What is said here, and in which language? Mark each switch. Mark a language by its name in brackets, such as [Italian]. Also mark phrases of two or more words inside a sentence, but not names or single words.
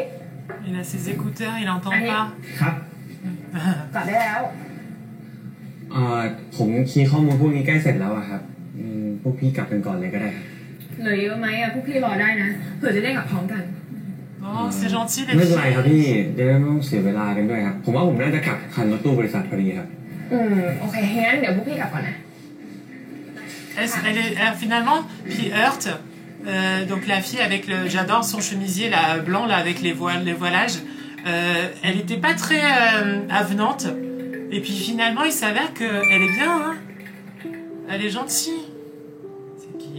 [French] Il a ses écouteurs, il entend pas. [Thai] ครับ กลับได้แล้ว ผมคีย์ข้อมูลพวกนี้ใกล้เสร็จแล้วอะครับพวกพี่กลับกันก่อนเลยก็ได้ครับ เหลือเยอะไหมอะพวกพี่รอได้นะเผื่อจะได้กลับพร้อมกัน [French] Oh, c'est gentil [Thai] ไม่ [French] les [Thai] เป็นไรครับพี่ [French] filles. [Thai] เดี๋ยวไม่ต้องเสียเวลากันด้วยครับผมว่าผมน่าจะกลับคันรถตู้บริษัทพอดีครับ โอเคงั้นเดี๋ยวพวกพี่กลับก่อนนะ [French] Finalement, puis Heurt, donc la fille avec le, j'adore son chemisier là, blanc là avec les voilages, elle était pas très avenante. Et puis finalement, il s'avère qu'elle est bien, hein. Elle est gentille. C'est qui?